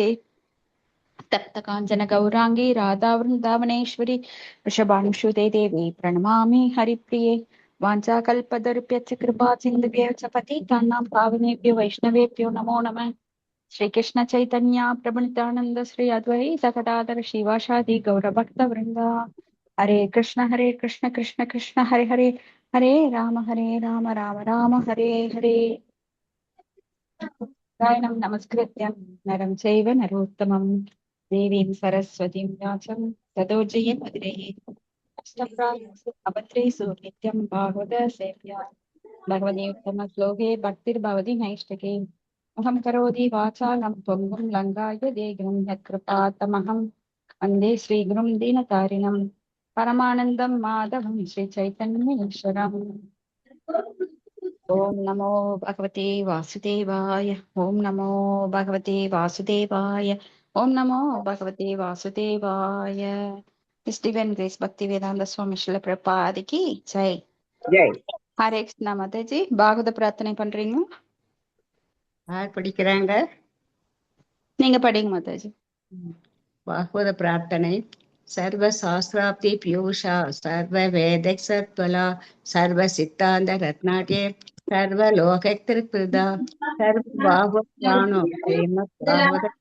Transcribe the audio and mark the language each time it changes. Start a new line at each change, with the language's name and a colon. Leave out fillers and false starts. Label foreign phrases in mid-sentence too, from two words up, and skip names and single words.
Sanskrit: तप्त काञ्चन गौराङ्गी राधा वृन्दावनेश्वरी वृषभानुसुते देवी प्रणमामि हरिप्रिये। वाञ्छाकल्पतरुभ्यश्च कृपा सिन्धुभ्यश्च पतितानां पावनेभ्यो वैष्णवेभ्यो नमो नमः। श्रीकृष्ण चैतन्य प्रभु नित्यानन्द श्री अद्वैत गदाधर शिवासादि गौरभक्तवृन्द। हरे कृष्ण कृष्ण कृष्ण हरे हरे हरे राम राम राम हरे हरे। नारायणं नमस्कृत्य नरं चैव नरोत्तमं देवीं सरस्वतीं व्यासं ततो जयमुदीरयेत्। अभद्रेषु नित्यं भागवत सेव्या भगवती उत्तमश्लोके भक्तिर्भवति नैष्ठिके। अहं करोति वाचालं त्वं लङ्घाय देहं यत्कृपातमहं वन्दे श्रीगुरुं दीनतारिणं परमानन्दं माधवं श्रीचैतन्येश्वरम्। ओम नमो भगवते वासुदेवाय। ओम नमो भगवते वासुदेवाय। ओम नमो भगवते वासुदेवाय।
Hindi: स्टीवन ग्रेस भक्ति वेदांत स्वामी श्रील प्रभुपाद की जय।
Tamil: ஜெய்.
Hindi: हरे कृष्णा माताजी
Tamil: பாகவத பிரார்த்தனை பண்றீங்க? யார் படிக்கிறாங்க? நீங்க படிங்க மாதாஜி. பாகவத பிரார்த்தனை.
Sanskrit: सर्व शास्त्राब्धि पीयूषा सर्व वेद सत्फला सर्व सिद्धान्त रत्नाढ्ये सर्व लोकदृक्प्रदा सर्व भागवत प्राणो श्रीमद् भागवत.